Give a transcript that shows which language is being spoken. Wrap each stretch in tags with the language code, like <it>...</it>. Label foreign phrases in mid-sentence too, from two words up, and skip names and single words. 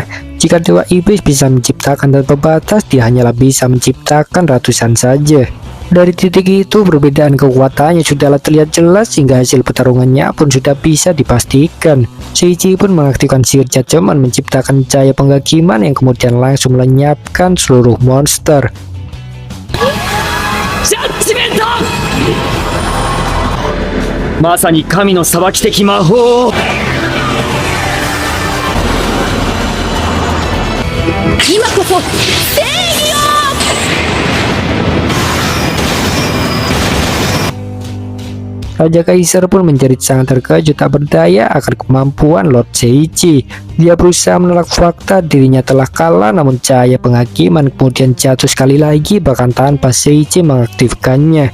<id>Jika Dewa Iblis bisa menciptakan tanpa batas, dia hanyalah bisa menciptakan ratusan saja. Dari titik itu perbedaan kekuatannya sudah terlihat jelas hingga hasil pertarungannya pun sudah bisa dipastikan. Seiichi pun mengaktifkan sihir caceman menciptakan cahaya penghakiman yang kemudian langsung melenyapkan seluruh monster.</id> <ja>ジャッジメントまさに神の裁き的魔法今こそ正義を</ja> <id>Raja Kaisar pun menjerit sangat terkejut tak berdaya akan kemampuan Lord Seiichi. Dia berusaha menolak fakta dirinya telah kalah, namun cahaya penghakiman kemudian jatuh sekali lagi bahkan tanpa Seiichi mengaktifkannya.</id>